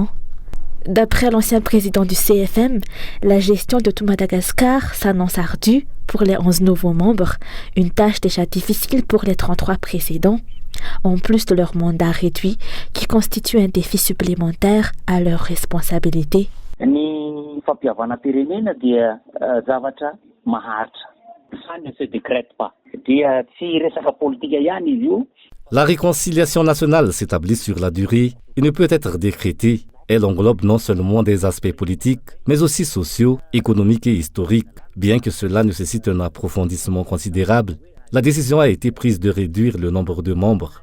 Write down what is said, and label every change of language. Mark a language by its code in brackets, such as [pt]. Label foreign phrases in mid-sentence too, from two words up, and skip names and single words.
[fr] D'après l'ancien président du CFM, la gestion de tout Madagascar s'annonce ardue pour les 11 nouveaux membres, une tâche déjà difficile pour les 33 précédents, en plus de leur mandat réduit qui constitue un défi supplémentaire à leur responsabilité. [mg] Ny fampihavana pirenena dia zavatra maharitra. [fr] Ça ne se décrète pas. [mg] Dia tsy resaka politika ihany izy io. [fr] La réconciliation nationale s'établit sur la durée et ne peut être décrétée. Elle englobe non seulement des aspects politiques, mais aussi sociaux, économiques et historiques. Bien que cela nécessite un approfondissement considérable, la décision a été prise de réduire le nombre de membres.